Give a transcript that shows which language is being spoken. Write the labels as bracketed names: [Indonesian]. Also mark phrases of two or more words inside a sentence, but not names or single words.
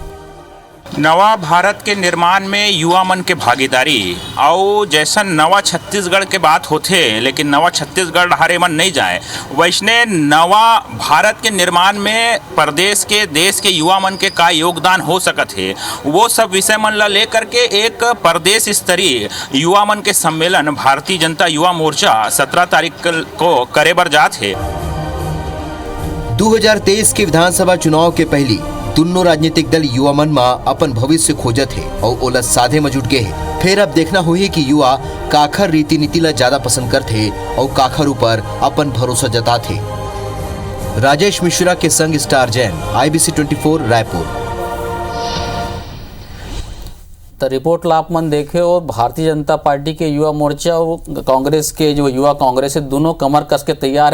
[Chhattisgarhi] नवा भारत के निर्माण में युवा मन के भागीदारी और जैसा नवा छत्तीसगढ़ के बात होते, लेकिन नवा छत्तीसगढ़ हरे मन नहीं जाए, वैसने नवा भारत के निर्माण में प्रदेश के देश के युवा मन के का योगदान हो सकत है, वो सब विषय मन ला लेकर के एक प्रदेश स्तरीय युवा मन के सम्मेलन भारतीय जनता युवा मोर्चा 17 तारीख को करे बर जात है। 2023 के विधानसभा चुनाव के पहली दोनों राजनीतिक दल युवा मन में अपन भविष्य खोजत है और ओला साधे में जुट गए है। फिर अब देखना होही कि युवा काखर रीति नीति ला ज्यादा पसंद करते और काखर ऊपर अपन भरोसा जताते। राजेश मिश्रा के संग स्टार जैन, IBC 24 रायपुर। तो रिपोर्ट ला आप मन देखे और भारतीय जनता पार्टी के युवा मोर्चा और कांग्रेस के जो युवा कांग्रेस है, दोनों कमर कस के तैयार है।